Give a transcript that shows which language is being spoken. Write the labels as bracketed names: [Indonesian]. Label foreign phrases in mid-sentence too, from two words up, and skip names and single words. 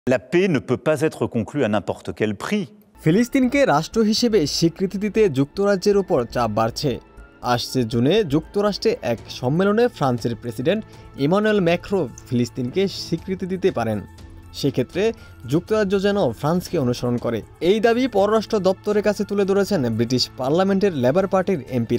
[French] La paix ne peut pas être conclue à n'importe quel prix. [Bangla] ফিলিস্তিনকে রাষ্ট্র হিসেবে স্বীকৃতি দিতে যুক্তরাজ্যের উপর চাপ বাড়ছে। আসছে জুনে যুক্তরাষ্ট্রে এক সম্মেলনে ফ্রান্সের প্রেসিডেন্ট ইমানুয়েল ম্যাক্রো ফিলিস্তিনকে স্বীকৃতি দিতে পারেন। সেক্ষেত্রে যুক্তরাজ্য যেন ফ্রান্সকে অনুসরণ করে, এই দাবি পররাষ্ট্র দপ্তরের কাছে তুলে ধরেছেন ব্রিটিশ পার্লামেন্টের লেবার পার্টির এমপিরা।